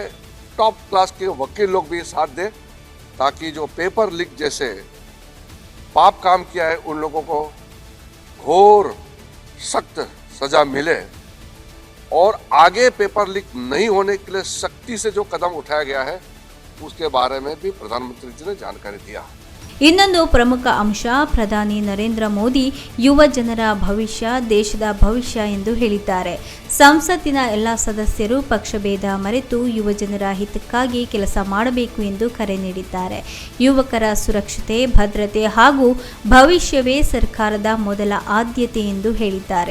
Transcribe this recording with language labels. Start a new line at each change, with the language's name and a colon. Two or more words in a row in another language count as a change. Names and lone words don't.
English: top class
Hindi: के वकील लोग भी साथ दें ताकि जो
English: paper leak
Hindi: जैसे पाप काम किया है उन लोगों को घोर सख्त सजा मिले और आगे
English: paper leak
Hindi: नहीं होने के लिए सख्ती से जो कदम उठाया गया है उसके बारे में भी प्रधानमंत्री जी ने जानकारी दिया.
Kannada: ಇನ್ನೊಂದು ಪ್ರಮುಖ ಅಂಶ, ಪ್ರಧಾನಿ ನರೇಂದ್ರ ಮೋದಿ ಯುವ ಜನರ ಭವಿಷ್ಯ ದೇಶದ ಭವಿಷ್ಯ ಎಂದು ಹೇಳಿದ್ದಾರೆ. ಸಂಸತ್ತಿನ ಎಲ್ಲ ಸದಸ್ಯರು ಪಕ್ಷಭೇದ ಮರೆತು ಯುವ ಜನರ ಹಿತಕ್ಕಾಗಿ ಕೆಲಸ ಮಾಡಬೇಕು ಎಂದು ಕರೆ ನೀಡಿದ್ದಾರೆ. ಯುವಕರ ಸುರಕ್ಷತೆ, ಭದ್ರತೆ ಹಾಗೂ ಭವಿಷ್ಯವೇ ಸರ್ಕಾರದ ಮೊದಲ ಆದ್ಯತೆ ಎಂದು ಹೇಳಿದ್ದಾರೆ.